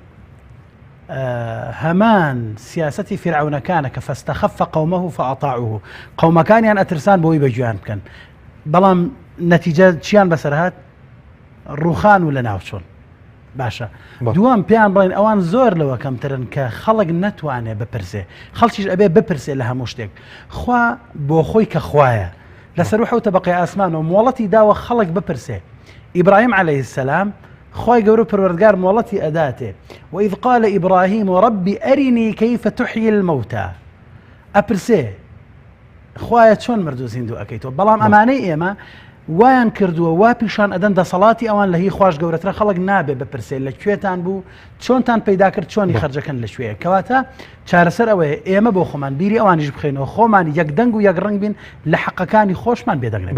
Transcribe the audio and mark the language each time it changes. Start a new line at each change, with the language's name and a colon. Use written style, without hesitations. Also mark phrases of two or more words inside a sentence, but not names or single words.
Central Kurdish: هەمان سیاسەتی فرعونەکانە کە
Arabic: فەستەخەفە قەومەه فەئەطاعوه
Central Kurdish: قەومەکانیان ئەترسان بۆی بەگوێیان بکەن بەڵام نەتیجە چیان بەسەر هات ڕووخان و لە ناوچۆن باشە دووەم پێیان بڵێن ئەوان زۆر لەوە کەمترن کە خەڵک نەتوانێت بپرسێ خەڵکیش ئەبێ بپرسێ لە هەموو شتێک خوا بۆ خۆی کە خوایە لەسەر و حوتە بەقی ئاسمانەوە مۆڵەتی داوە خەڵک بپرسێ ئیبراهیم
Arabic: عليه السلام
Central Kurdish: خوای گەورە پەروەردگار مۆڵەتی ئەداتێ
Arabic: وإذ قال إبراهيم ربي أرني كيف تحيي الموتى
Central Kurdish: ئەپرسێ خوایە چۆن مردوو زیندوو ئەەکەیتەوە بەڵام ئەمانەی ئێمە وایان کردووە وا پیشان ئەدەن دەسەڵاتی ئەوان لە هی خوش گەورەترە خەڵک نابێ بپرسێ لە کوێتان بوو چۆنتان پەیدا کرد چۆنی خەرجەکەن لە شوێ کەواتە چارەسەر ئەوەیە ئێمە بۆ خۆمان بیری ئەوانیش بخێنەوە خۆمان یەک دەنگ و یەک ڕنگ بین لە حەقەکانی خۆشمان بێدەنگێت.